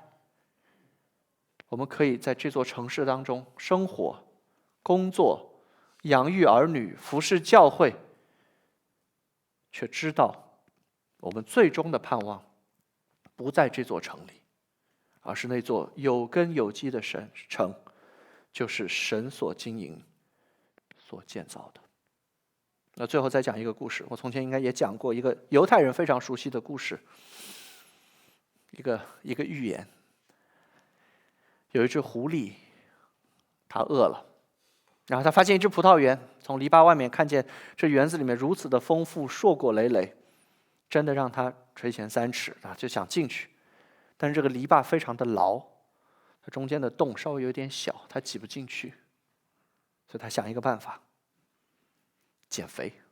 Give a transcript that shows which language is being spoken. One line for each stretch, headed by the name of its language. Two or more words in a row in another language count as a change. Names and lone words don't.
Chinese: 我們可以在這座城市當中生活、工作、養育兒女、服侍教會，卻知道我們最終的盼望不在這座城裡，而是那座有根有基的城，就是神所經營、所建造的。那最後再講一個故事，我從前應該也講過一個猶太人非常熟悉的故事，一個寓言。有一只狐狸，它餓了，然後他發現一只葡萄園，從籬笆外面看見這園子裡面如此的豐富，碩果累累，真的讓他垂涎3尺啊，就想進去。但是這個籬笆非常的牢，它中間的洞稍微有點小，他擠不進去，所以他想一個辦法，減肥。